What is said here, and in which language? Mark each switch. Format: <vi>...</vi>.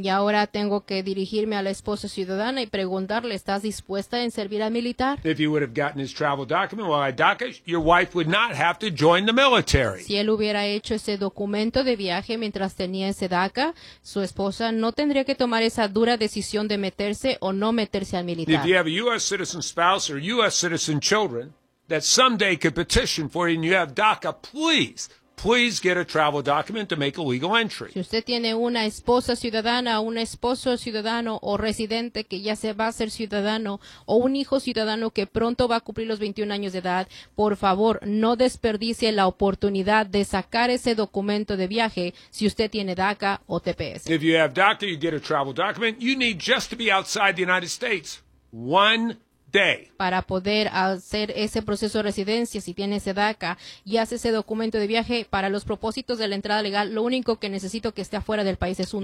<es>Y ahora tengo que dirigirme a la esposa ciudadana y preguntarle, ¿estás dispuesta en servir al militar?</es> <en>If you would have gotten his travel document while I DACA, your wife would not have to join the military.</en> <es>Si él hubiera hecho ese documento de viaje mientras tenía ese DACA, su esposa no tendría que tomar esa dura decisión de meterse o no meterse al militar.</es> <en>If you have a U.S. citizen spouse or U.S. citizen children that someday could petition for you and you have DACA, please, please get a travel document to make a legal entry.</en> <es>Si usted tiene una esposa ciudadana, un esposo ciudadano o residente que ya se va a ser ciudadano o un hijo ciudadano que pronto va a cumplir los 21 años de edad, por favor, no desperdicie la oportunidad de sacar ese documento de viaje si usted tiene DACA o TPS.</es> <en>If you have DACA, you get a travel document. You need just to be outside the United States one day.</en> <es>Para poder hacer ese proceso de residencia, si tiene ese DACA y hace ese documento de viaje para los propósitos de la entrada legal, lo único que necesito que esté afuera del país es un</es>